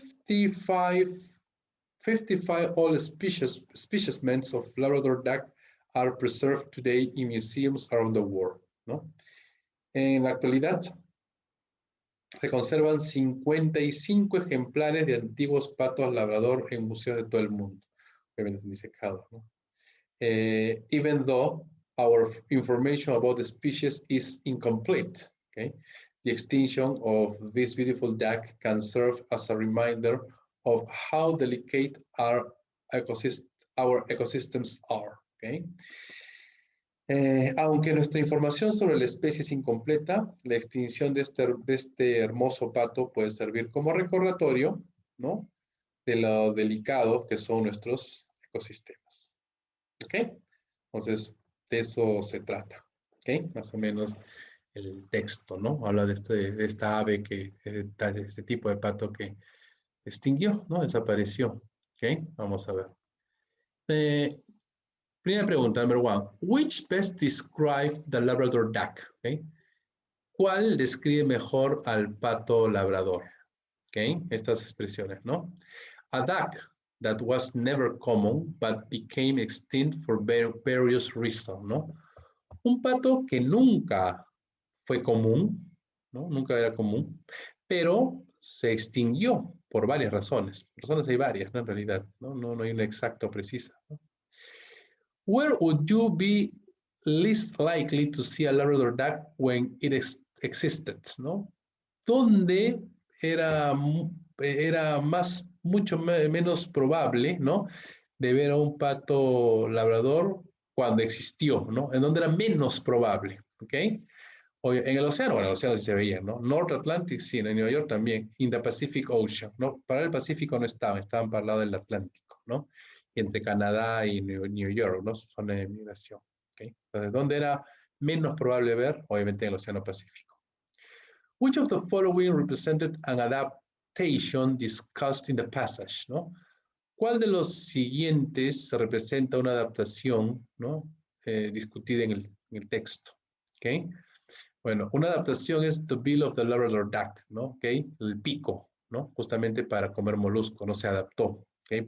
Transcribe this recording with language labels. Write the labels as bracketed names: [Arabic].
[English] 55 all specimens of Labrador duck are preserved today in museums around the world, ¿no? [Spanish] En la actualidad, se conservan 55 ejemplares de antiguos patos labrador en museos de todo el mundo, obviamente disecados, ¿no? [English] Even though our information about the species is incomplete, okay? The extinction of this beautiful duck can serve as a reminder of how delicate our ecosystems are, okay? [Spanish] Aunque nuestra información sobre la especie es incompleta, la extinción de este hermoso pato puede servir como recordatorio, ¿no? De lo delicado que son nuestros ecosistemas. ¿Ok? Entonces, de eso se trata. ¿Ok? Más o menos el texto, ¿no? Habla de esta ave, de este tipo de pato que extinguió, ¿no? Desapareció. ¿Ok? Vamos a ver. Primera pregunta, [English] number one. Which best describe the Labrador duck? ¿Okay? [Spanish] ¿Cuál describe mejor al pato labrador? ¿Okay? Estas expresiones, ¿no? [English] A duck that was never common but became extinct for various reasons, ¿no? [Spanish] Un pato que nunca fue común, ¿no? Nunca era común, pero se extinguió por varias razones. Razones hay varias, ¿no? En realidad, ¿no? No hay una exacta o precisa, ¿no? [English] Where would you be least likely to see a Labrador duck when it existed, ¿no? [Spanish] ¿Dónde era mucho menos probable, ¿no? De ver a un pato labrador cuando existió, ¿no? En donde era menos probable, ¿ok? O en el océano, bueno, en el océano sí se veía, ¿no? North Atlantic, sí, en Nueva York también. [English] In the Pacific Ocean, [Spanish] ¿no? Para el Pacífico no estaban para el lado del Atlántico, ¿no? Y entre Canadá y New York, ¿no? Zona de migración, ¿ok? Entonces, ¿dónde era menos probable ver? Obviamente en el océano Pacífico. [English] Which of the following represented an adaptation discussed in the passage, ¿no? [Spanish] ¿Cuál de los siguientes representa una adaptación, ¿no? Discutida en el texto? ¿ok? Bueno, una adaptación es [English] The Bill of the Labrador Duck, [Spanish] ¿no? ¿Ok? El pico, ¿no? Justamente para comer molusco, no se adaptó, ¿ok?